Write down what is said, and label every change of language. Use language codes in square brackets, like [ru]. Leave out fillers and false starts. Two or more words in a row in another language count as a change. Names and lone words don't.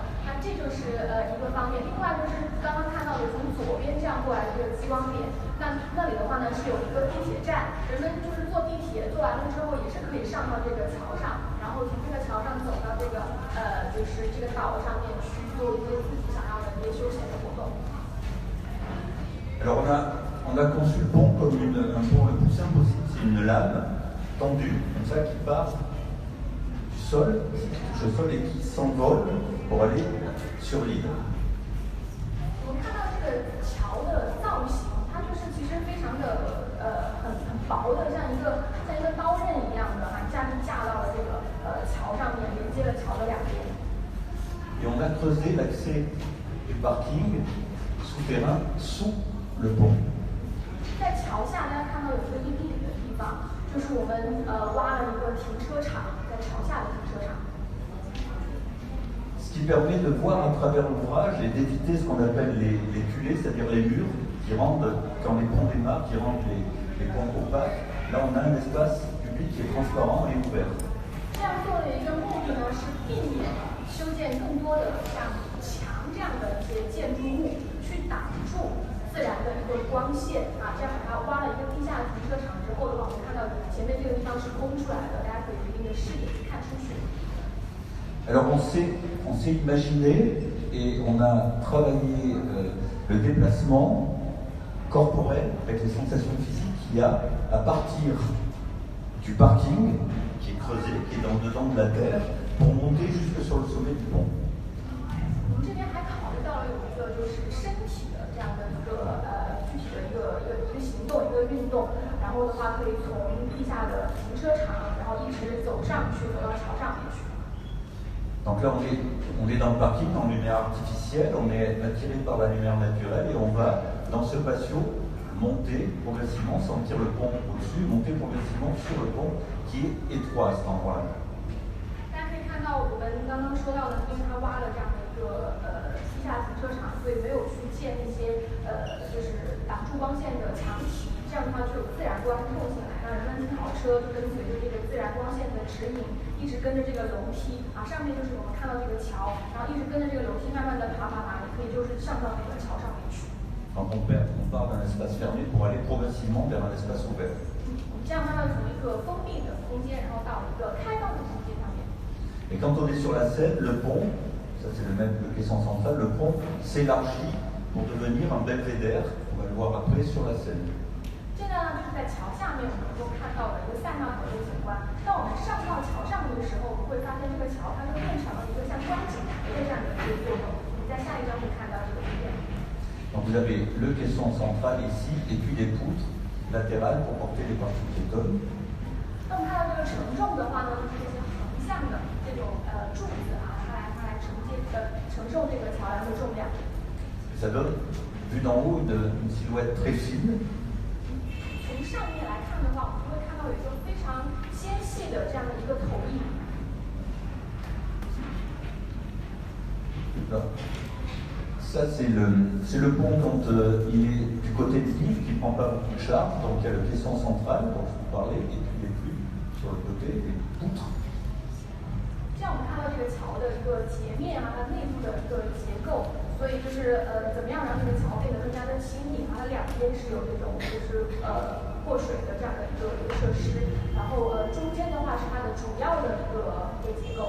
[zh] 那这就是一个方面。另外就是刚刚看到的从左边这样过来的这个激光点。那里的话呢是有一个地铁站，人们就是坐地铁，坐完了之后也是可以上到这个桥上，然后从这个桥上走到这个就是这个岛上面去做一些自己想要的一些休闲的活动。 [fr] Alors on a conçu le pont comme un pont le plus simple possible, c'est une lame tendue comme ça qui part du sol, qui touche le sol et qui s'envole pour aller sur l'île. [zh] 我们看到这个桥的造型。其实非常的很薄的，像一个刀刃一样的一下就架到了这个桥上面，连接了桥的两边。 [fr] Et on a creusé l'accès du parking souterrain sous le pont. [zh] 在桥下，大家看到有一个硬地的地方，就是我们挖了一个停车场，在桥下的停车场。 [fr] Ce qui permet de voir à travers l'ouvrage et d'éviter ce qu'on appelle les culées, c'est-à-dire les murs qui rendent, quand les ponts démarrent, qui rendent les ponts opaques. Là, on a un espace public qui est transparent et ouvert. [zh] 这样做的一个目的呢，是避免修建更多的像墙这样的一些建筑物，去挡住自然的一个光线这样把它挖了一个地下停车场之后的话，我们看到前面这个地方是空出来的，大家可以有一定的视野去看出去。 [fr] Alors on s'est imaginé et on a travaillé le déplacement corporel avec les sensations physiques qu'il y a à partir du parking qui est creusé, qui est dans dedans de la terre, pour monter jusque sur le sommet du pont. [zh] 我们这边还考虑到了有一个就是身体的这样的一个具体的一个行动一个运动，然后的话可以从地下的停车场，然后一直走上去，走到桥上面去。 [fr] Donc là, on est dans le parking, en lumière artificielle, on est attiré par la lumière naturelle et on va, dans ce patio, monter progressivement, sentir le pont au-dessus, monter progressivement sur le pont qui est étroit à cet endroit-là. [zh] 大家可以看到，我们刚刚说到的，因为它挖了这样的一个地下停车场，所以没有去建那些就是挡住光线的墙体，这样这样的话就有自然光透进来，让人们跑车就跟随着这个自然光线的指引，一直跟着这个楼梯啊，上面就是我们看到这个桥，然后一直跟着这个楼梯慢慢的爬，也可以就是上到那个桥上面去。 [fr] Donc on part d'un espace fermé pour aller progressivement vers un espace ouvert. [zh] 这样慢慢从一个封闭的空间，然后到一个开放的空间上面。 [fr] Et quand on est sur la Seine, le pont, ça c'est le même le caisson central, le pont s'élargit pour devenir un belvédère, on va le voir après sur la Seine. [zh] 这个呢，就是在桥下面我们能够看到的一个塞纳河的景观。当我们上到桥上面的时候，我们会发现这个桥它就变成了一个像观景台的这样的一个作用。你在下一张会看到这个图片。 [fr] Donc vous avez le caisson central ici et puis les poutres latérales pour porter les parties piétonnes. [zh] 那么看到这个承重的话呢，就是这些横向的这种柱子啊，它来承受这个桥梁的重量。 [fr] Ça donne, vu d'en haut, une silhouette très fine. [zh] 从上面来看的话，我们会看到有一个非常纤细的这样的一个投影。 [fr] Ça, c'est le pont quand il est du côté de l'île, qui ne prend pas beaucoup de charge. Donc il y a le caisson central dont je vous parlais, et puis les plumes sur le côté, les poutres. [zh] 这样我们看到这个桥的一个截面啊，它内部的一个结构，所以就是怎么样让这个桥变得更加的轻盈啊？它两边是有这种就是过水的这样的一个设施，然后中间的话是它的主要的一个结构。